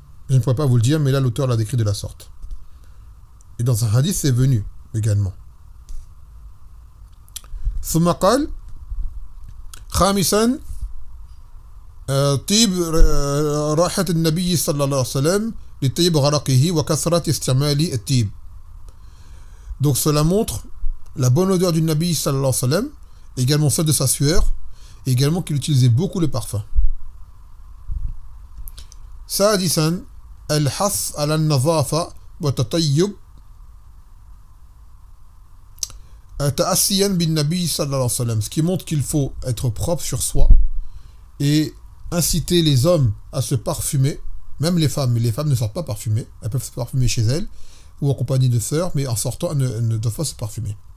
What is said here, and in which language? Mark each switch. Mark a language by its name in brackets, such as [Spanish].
[French] Je ne pourrais pas vous le dire, mais là l'auteur l'a décrit de la sorte. Et dans un hadith, c'est venu également. [Arabic] ثم قال خامسا طيب راحة النبي صلى الله عليه وسلم لطيب غرقه وكثرة استعمال الطيب. [French] Donc cela montre la bonne odeur du Nabi sallallahu alayhi wa sallam, également celle de sa sueur, et également qu'il utilisait beaucoup le parfum. [Arabic] سادسا الحث على النظافة وتطيب تأسيا بالنبي صلى الله عليه وسلم, [French] ce qui montre qu'il faut être propre sur soi et inciter les hommes à se parfumer, même les femmes, mais les femmes ne sortent pas parfumées, elles peuvent se parfumer chez elles ou en compagnie de sœurs, mais en sortant elles ne doivent pas se parfumer.